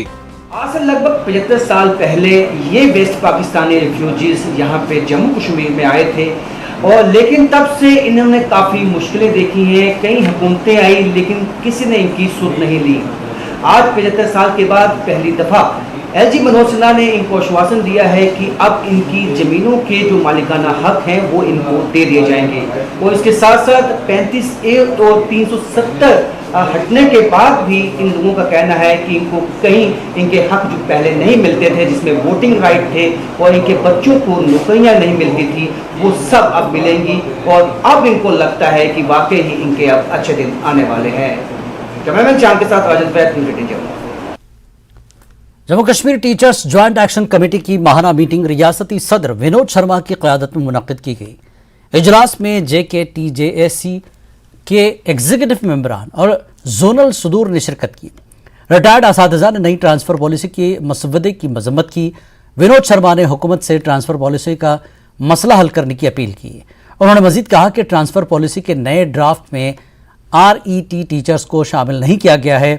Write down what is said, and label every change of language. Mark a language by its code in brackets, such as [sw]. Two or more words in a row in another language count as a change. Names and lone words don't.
[ur] آج سے لگ بھگ 75 سال پہلے یہ [en] West Pakistani refugees [ur] یہاں پہ جموں کشمیر میں آئے تھے، اور لیکن تب سے انہوں نے کافی مشکلیں دیکھی ہیں، کئی حکومتیں آئی لیکن کسی نے ان کی سود نہیں لی۔ آج 75 سال کے بعد پہلی دفعہ ایل جی منوج سنہا نے ان کو آشواسن دیا ہے کہ اب ان کی زمینوں کے جو مالکانہ حق ہیں وہ ان کو دے دیے جائیں گے، اور اس کے ساتھ ساتھ 35A اور 370 ہٹنے کے بعد بھی ان لوگوں کا کہنا ہے کہ ان کو کہیں ان کے حق جو پہلے نہیں ملتے تھے، جس میں [en] voting right [ur] تھے اور ان کے بچوں کو نوکریاں نہیں ملتی تھی، وہ سب اب ملیں گی، اور اب ان کو لگتا ہے کہ واقعی ہی ان کے اب اچھے دن آنے والے ہیں۔ کیمرامین چاند کے ساتھ واجد فیض، نیوز 18 جموں۔ جموں کشمیر ٹیچرز جوائنٹ ایکشن کمیٹی کی ماہانہ میٹنگ ریاستی صدر ونود شرما کی قیادت میں منعقد کی گئی۔ اجلاس میں JKTJAC کے ایگزیکٹو ممبران اور زونل صدور نے شرکت کی. ریٹائرڈ اساتذہ نے نئی [en] transfer policy [ur] کے مسودے کی مذمت کی. ونود شرما نے حکومت سے [en] transfer policy [ur] کا مسئلہ حل کرنے کی اپیل کی. انہوں نے مزید کہا کہ [en] transfer policy [ur] کے نئے ڈرافٹ میں RET ٹیچرز کو شامل نہیں کیا گیا ہے.